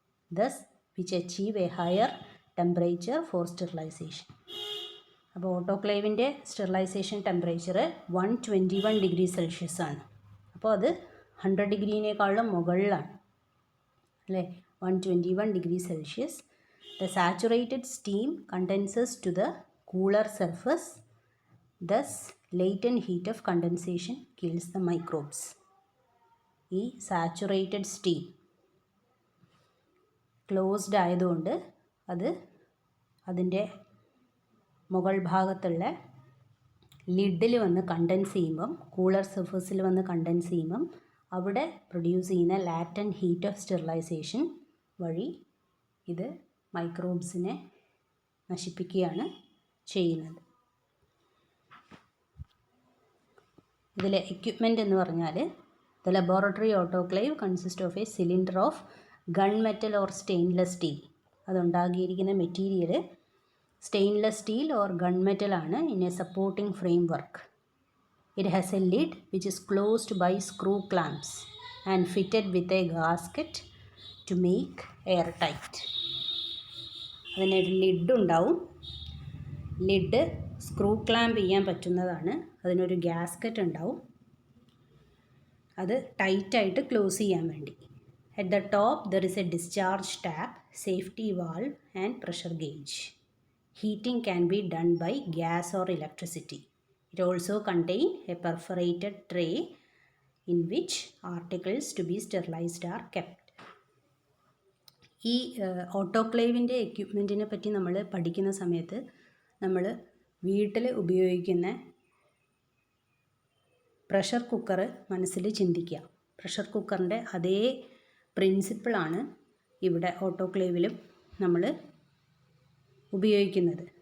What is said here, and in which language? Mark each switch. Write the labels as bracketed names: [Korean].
[English] Thus which achieve a higher temperature for sterilization. [Malayalam] അപ്പോൾ ഓട്ടോക്ലേവിൻ്റെ sterilisation temperature 121 degree Celsius ആണ്. അപ്പോൾ അത് 100 ഡിഗ്രീനേക്കാളും മുകളിലാണ് അല്ലേ. [English] 121 degree Celsius. The saturated steam condenses to the cooler surface. Thus, latent heat of condensation kills the microbes. [Malayalam] ഈ saturated steam closed ആയതുകൊണ്ട് അത് അതിൻ്റെ മുകൾ ഭാഗത്തുള്ള ലിഡിൽ വന്ന് കണ്ടൻസ് ചെയ്യുമ്പം, കൂളർ സർഫസിൽ വന്ന് കണ്ടൻസ് ചെയ്യുമ്പം അവിടെ പ്രൊഡ്യൂസ് ചെയ്യുന്ന ലാറ്റൻറ്റ് ഹീറ്റ് ഓഫ് സ്റ്റെറിലൈസേഷൻ വഴി ഇത് മൈക്രോബ്സിനെ നശിപ്പിക്കുകയാണ് ചെയ്യുന്നത്. ഇതിലെ എക്യുപ്മെൻ്റ് എന്ന് പറഞ്ഞാൽ [English] The laboratory autoclave consist of a cylinder of gun metal or stainless steel. [Malayalam] അതുണ്ടാക്കിയിരിക്കുന്ന material stainless steel or gun മെറ്റലാണ് [English] In a supporting frame work. It has a lid which is closed by screw clamps and fitted with a gasket to make air tight. [Malayalam] അതിനൊരു lid ഉണ്ടാവും. Lid screw clamp ചെയ്യാൻ പറ്റുന്നതാണ്. അതിനൊരു gasket ഉണ്ടാവും, അത് ടൈറ്റായിട്ട് close ചെയ്യാൻ വേണ്ടി. [English] At the top there is a discharge tap, safety valve and pressure gauge. Heating can be done by gas or electricity. It also contains a perforated tray in which articles to be sterilized are kept. [Malayalam] ഈ ഓട്ടോക്ലേവിൻ്റെ എക്യുപ്മെൻറ്റിനെ പറ്റി നമ്മൾ പഠിക്കുന്ന സമയത്ത് നമ്മൾ വീട്ടിൽ ഉപയോഗിക്കുന്ന pressure cooker മനസ്സിൽ ചിന്തിക്കുക. പ്രഷർ കുക്കറിൻ്റെ അതേ പ്രിൻസിപ്പിളാണ് ഇവിടെ ഓട്ടോക്ലേവിലും നമ്മൾ ഉപയോഗിക്കുന്നത്.